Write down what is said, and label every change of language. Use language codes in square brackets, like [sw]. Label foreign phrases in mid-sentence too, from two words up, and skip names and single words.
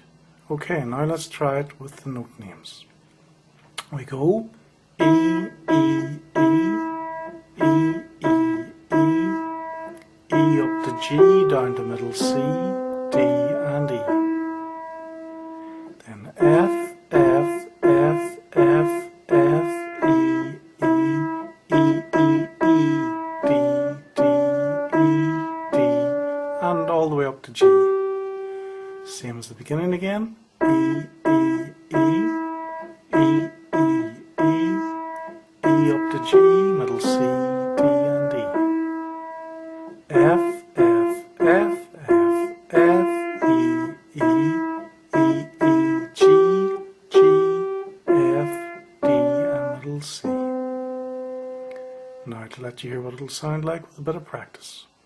[en] Okay, now let's try it with the note names. We go E, E, E, E, E, E, E up to G, down to middle C, D and E. Then F, F, F, F, F, E, E, E, E, E, D, D, E, D, and all the way up to G. Same as the beginning again. E, E, E, E, E, E, E up to G, middle C, D and E. F, F, F, F, F, E, E, E, E, G, G, F, D and middle C. Now to let you hear what it'll sound like with a bit of practice.